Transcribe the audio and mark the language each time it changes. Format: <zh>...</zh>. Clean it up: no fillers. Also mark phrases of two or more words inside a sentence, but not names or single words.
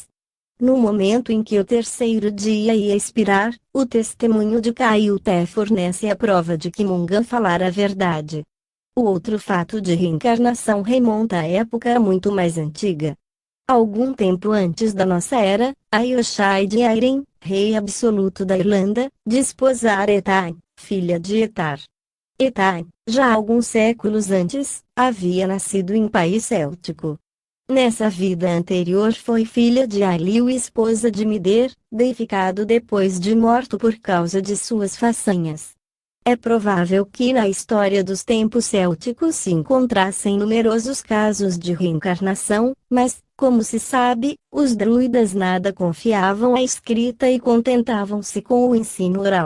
<pt>No momento em que o terceiro dia ia expirar, o testemunho de Caiuté fornece a prova de que Mongan falara a verdade. O outro fato de reencarnação remonta à época muito mais antiga. Algum tempo antes da nossa era, Aoife de Airen, rei absoluto da Irlanda, desposara Etain, filha de Etar. Etain, já alguns séculos antes, havia nascido em país céltico. Nessa vida anterior foi filha de Ailiu e esposa de Mider, deificado depois de morto por causa de suas façanhas. É provável que na história dos tempos célticos se encontrassem numerosos casos de reencarnação, mas, como se sabe, os druidas nada confiavam à escrita e contentavam-se com o ensino oral.</pt>